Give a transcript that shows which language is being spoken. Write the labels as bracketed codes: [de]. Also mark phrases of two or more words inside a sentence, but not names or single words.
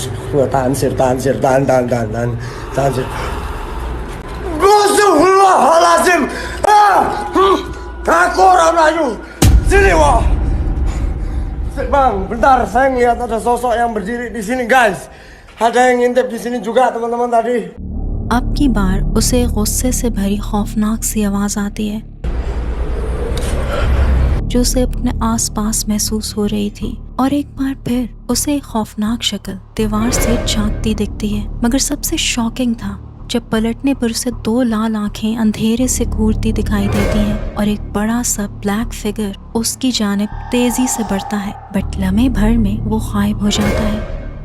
[id] Tahan sir, tahan sir, tahan sir. Astagfirullahaladzim. Aku orang Melayu. Sini wah. Bang, bentar, saya ngeliat ada sosok yang berdiri di sini guys. Ada yang ngintip di sini juga teman-teman tadi. [ur] اب کی بار اسے غصے سے بھری خوفناک سی آواز آتی ہے جو اسے اپنے آس پاس محسوس ہو رہی تھی، اور ایک بار پھر اسے ایک خوفناک شکل دیوار سے جھانکتی دکھتی ہے. مگر سب سے شاکنگ تھا جب پلٹنے پر اسے دو لال آنکھیں اندھیرے سے گھورتی دکھائی دیتی ہیں اور ایک بڑا سا [en] black figure [ur] اس کی جانب تیزی سے بڑھتا ہے، بٹ لمحے بھر میں وہ غائب ہو جاتا ہے.